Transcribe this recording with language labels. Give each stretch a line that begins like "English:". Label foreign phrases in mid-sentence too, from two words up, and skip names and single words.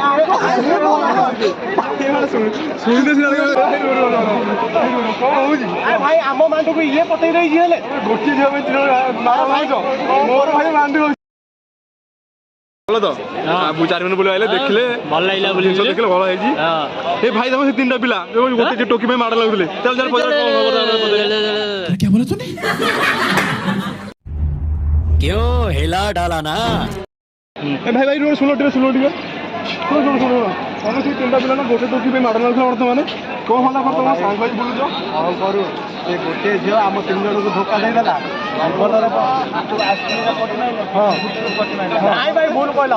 Odia: ଶୁଣିଲେ ସିନା କଣ ହଉଛି ଭାଇ ଆମ ମାଣ୍ଡୁକୁ ଇଏ ପଟେଇ ଦେଇଛି ହେଲେ ଗୋଟିଏ ଝିଅ ପାଇଁ ମୋର ଭାଇ ମାଣ୍ଡୁ ଭଲ ତ ଆବୁ 4 ମିନିଟ୍ ବୁଲି ଆଇଲେ ଦେଖିଲେ ଭଲ ଲାଗିଲା ବୋଲି ଦେଖିଲେ ଭଲ ହେଇଛି ଏ ଭାଇ ତମ ସେ 3ଟା ପିଲା ଗୋଟେ ଟୋକି ପାଇଁ ମାଡ଼ ଲାଗୁଥିଲେ ଚାଲ ଚାଲ ପଚାର
Hindi: क्या बोला तूने क्यों हिला डाला ना
Odia: ଏ ଭାଇ ଭାଇ ଶୁଣ ଟିକେ ଶୁଣ ତମେ ସେ 3ଟା ପିଲା ନା ଗୋଟେ ଟୋକି ପାଇଁ ମାଡ଼ ଲାଗୁଥିଲା ବର୍ତ୍ତମାନ କଣ ହେଲା ତମ ସାଙ୍ଗ ହେଇ ବୁଲୁଛ କଣ କରୁ ସେ ଗୋଟିଏ ଝିଅ ଆମ 3 ଜଣଙ୍କୁ ଧୋକା ଦେଇଦେଲା ଭଲରେ ନାଇଁ ଭାଇ ଭୁଲ କହିଲ